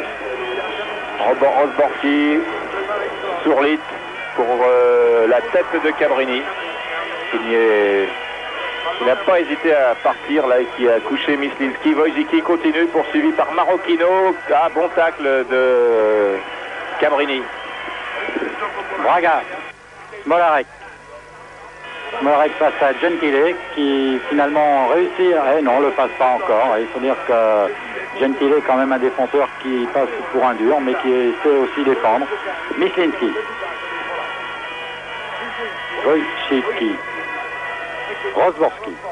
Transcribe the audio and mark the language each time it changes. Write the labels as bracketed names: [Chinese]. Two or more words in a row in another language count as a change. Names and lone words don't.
[French] Rozborski. Surlit pour la tête de Cabrini. Il n'a pas hésité à partir là et qui a couché Mislinski. Wojcicki continue, poursuivi par Marocchino. Ah, bon tacle de Cabrini. Vraga. Smolarek. Smolarek face à Gentile qui finalement réussit. Eh non, le passe pas encore. Il faut dire que Gentile est quand même un défenseur qui passe pour un dur, mais qui sait aussi défendre. Myslinski. Wojcicki. Rosborski.